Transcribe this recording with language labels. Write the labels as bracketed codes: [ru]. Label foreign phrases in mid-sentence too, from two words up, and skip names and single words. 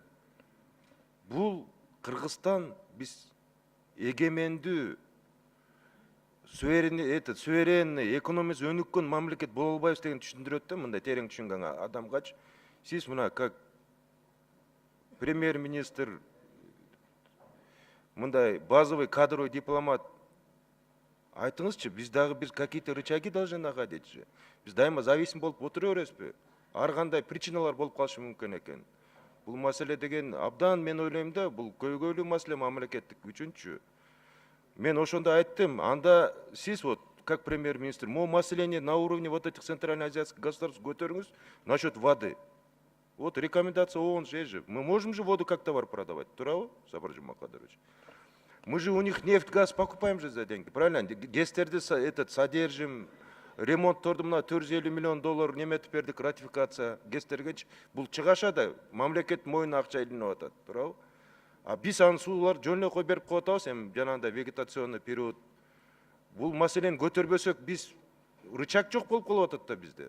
[ky] Бул Кыргызстан биз эгемендүү суверенный экономикасы өнүккөн мамлекет боло албайбыз деген түшүндүрөт да, мындай терең түшүнгөн адамгачы. Сиз мына [ru] как премьер-министр, мындай базовый кадровый дипломат [ky] айтыңызчы, биз дагы [ru] какие-то рычаги должны находить же. [ky] Биз дайыма зависим болуп отура беребизби? Ар кандай причиналар болуп калышы мүмкүн экен. Бул маселе деген абдан мен ойлойм да, бул көйгөйлүү маселе мамлекеттик үчүнчү. Мен ошондо айттым, анда сиз [ru] вот как премьер-министр, могу маселени на уровне вот этих центральноазиатских государств көтөрүңүз насчет воды. Вот рекомендация ООН же. Мы можем же воду как товар продавать, [ky] туурабы, Сапар Жумакадырович? [ru] Мы же у них нефть, газ покупаем же за деньги, правильно? [ky] ГЭСтерди содержим, ремонтторду мына 450 миллион доллар неметип бердик, ратификация ГЭСтерге. Бул чыгаша да мамлекет мойнуна акча илинип атат, туурабы? А биз анын сууларды жөн эле коюп берип коюп атабыз, эми жанагындай [ru] вегетационный период. [ky] Бул маселени көтөрбөсөк, биз рычаг жок болуп калып атат да бизде.